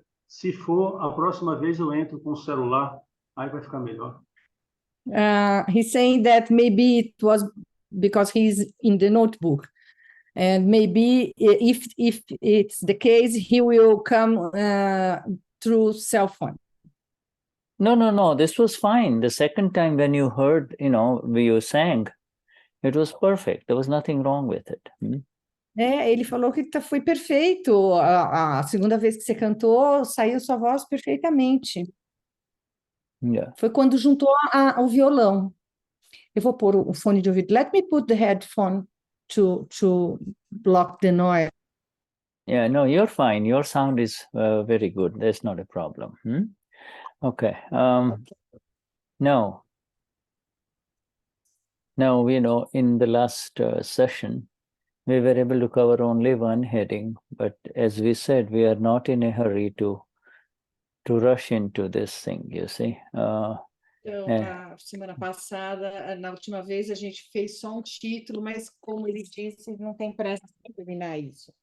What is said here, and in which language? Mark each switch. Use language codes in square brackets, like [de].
[pt] Se for, a próxima vez eu entro com o celular, aí vai ficar melhor. [en] He's saying that maybe it was because he's in the notebook. And maybe if it's the case, he will come through cell phone. No. This was fine. The second time when you heard, you sang, it was perfect. There was nothing wrong with it. [pt] Ele falou que foi perfeito. A segunda vez que você cantou, saiu sua voz perfeitamente. [en] Yeah. [pt] Foi quando juntou o violão. Eu vou pôr o fone de ouvido. [en] Let me put the headphone to block the noise. Yeah, no, you're fine. Your sound is very good. That's not a problem. Okay. Now, in the last session, we were able to cover only one heading, but as we said, we are not in a hurry to rush into this thing, you see. [pt] Então, na semana passada, na última vez, a gente fez só um título, mas como ele disse, não tem pressa para terminar isso.